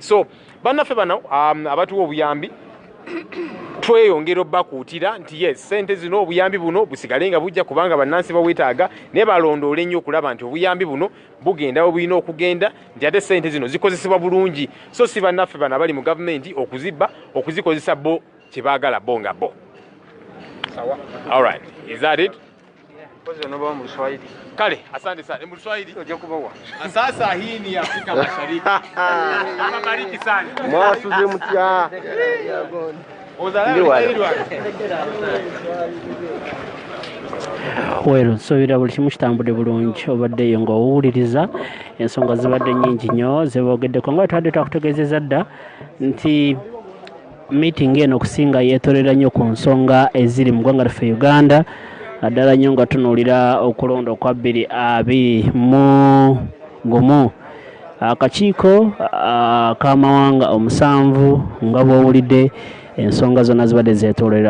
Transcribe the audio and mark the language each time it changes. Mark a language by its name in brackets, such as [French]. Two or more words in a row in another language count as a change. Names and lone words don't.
[Ganda] So bannaffe bano abatuwa obuyambi tweyongera obbakuutira nti yes ssente zino obuyambi buno busigale nga bujja kubanga bannansi bawetaaga, naye balondoole nnyo okulaba nti obuyambi buno bugenda we bulina okugenda, nti ate ssente zino zikozesebwa bulungi. So si bannaffe bano abali mu gavumenti okuzibba okuzikozesa bo kye baagala bo nga bo. [English] All right, is that it? [Swahili] Kale, asante sana. [Ganda] Mu Kiswahili kubawa. [Swahili] Sasa hii ni Afrika Mashariki. Mabariki sana. [Ganda] Mwasuze mutya. Wero nsobera buli kimu kitambudde bulungi obaddeyo ng'owuliriza ensonga zibadde nnyingi nnyo zebogeddeko nga twadde twakutegeezezza dda nti meeting eno okusinga yeetolera nnyo ku nsonga eziri mu ggwanga lyaffe Uganda, naddala nnyo nga tunuulira okulonda okwa 2021 akakiiko k'amawanga omusanvu nga bw'owulidde ensonga zonna zibadde zeetoolera.